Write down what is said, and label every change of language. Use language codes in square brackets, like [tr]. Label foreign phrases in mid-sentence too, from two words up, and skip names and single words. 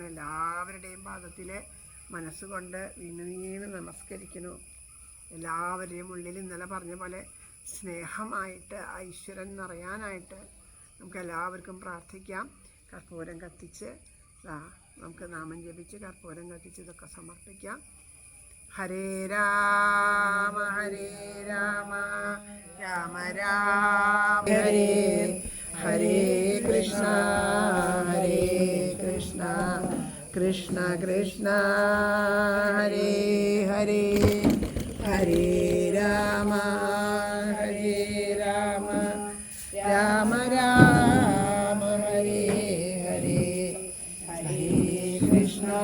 [ml] എല്ലാവരുടെയും പാദത്തിൽ മനസ്സുകൊണ്ട് വീണ് നമസ്കരിക്കുന്നു. എല്ലാവരുടെയും ഉള്ളിൽ ഇന്നലെ പറഞ്ഞ പോലെ സ്നേഹമായിട്ട് ഈശ്വരൻ നിറയാനായിട്ട് നമുക്ക് എല്ലാവർക്കും പ്രാർത്ഥിക്കാം. കർപ്പൂരം കത്തിച്ച് നമുക്ക് നാമം ജപിച്ച് കർപ്പൂരം കത്തിച്ച് ഇതൊക്കെ സമർപ്പിക്കാം. [sa] ഹരേ രാമ ഹരേ രാമ രാമ രാമ ഹരേ ഹരേ കൃഷ്ണ ഹരേ കൃഷ്ണ കൃഷ്ണ കൃഷ്ണ ഹരേ ഹരേ ഹരേ രാമ ഹരേ രാമ രാമ രാമ ഹരേ ഹരേ ഹരേ കൃഷ്ണ